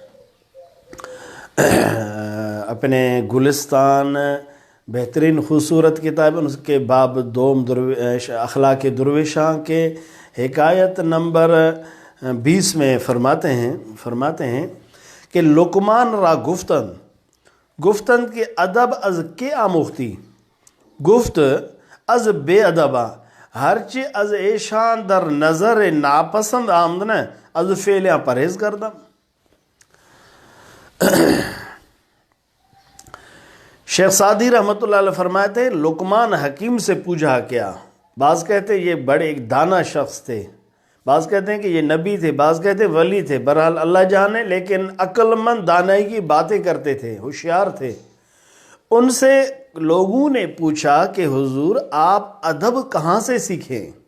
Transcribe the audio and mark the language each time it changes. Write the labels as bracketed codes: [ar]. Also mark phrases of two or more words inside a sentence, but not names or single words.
[ur] اپنے گلستان بہترین خوبصورت کتاب اس کے باب دوم اخلاق درویشاں کے حکایت نمبر 20 میں فرماتے ہیں کہ [fa] لقمان را گفتن کے ادب از کے آموختی گفت از بے ادبا ہرچی از ایشان در نظر ناپسند آمدن از فعلیاں پرہیز کردم۔ [ur] شیخ سعدی رحمۃ اللہ علیہ فرماتے ہیں لقمان حکیم سے پوچھا کیا، بعض کہتے ہیں یہ بڑے ایک دانا شخص تھے، بعض کہتے ہیں کہ یہ نبی تھے، بعض کہتے ہیں ولی تھے، بہرحال اللہ جانے، لیکن عقل مند دانائی کی باتیں کرتے تھے، ہوشیار تھے۔ ان سے لوگوں نے پوچھا کہ حضور آپ ادب کہاں سے سیکھیں؟